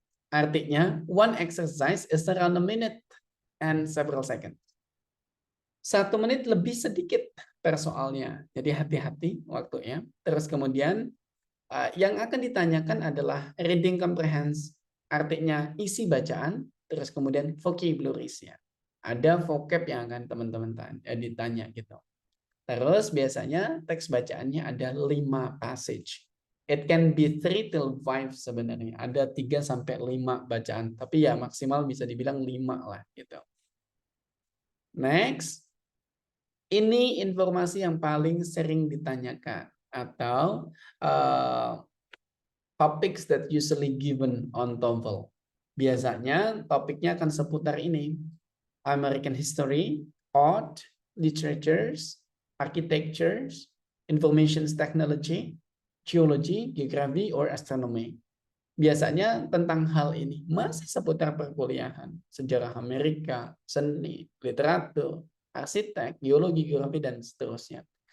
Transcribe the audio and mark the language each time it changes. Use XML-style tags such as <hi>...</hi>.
<en>Artinya, one exercise is around a minute and several seconds.</en> <id>1 menit lebih sedikit per soalnya. Jadi hati-hati waktunya. Terus kemudian, yang akan ditanyakan adalah reading comprehension, artinya isi bacaan, terus kemudian vocabularies-nya. Ada vocab yang akan teman-teman ditanya gitu. Terus biasanya teks bacaannya ada 5 passage.</id> <en>It can be 3 till 5</en> <id>sebenarnya. Ada 3 sampai 5 bacaan. Tapi ya maksimal bisa dibilang 5 lah gitu. Next. Ini informasi yang paling sering ditanyakan. Atau</id> <en>topics that usually given on TOEFL.</en> <id>Biasanya topiknya akan seputar ini.</id> <en>American history, art, literatures, architectures, information technology, geology, geography, or astronomy.</en> <id>Biasanya tentang hal ini masih seputar perkuliahan, sejarah Amerika, seni, literatur, arsitek, geologi, geografi, dan seterusnya.</id>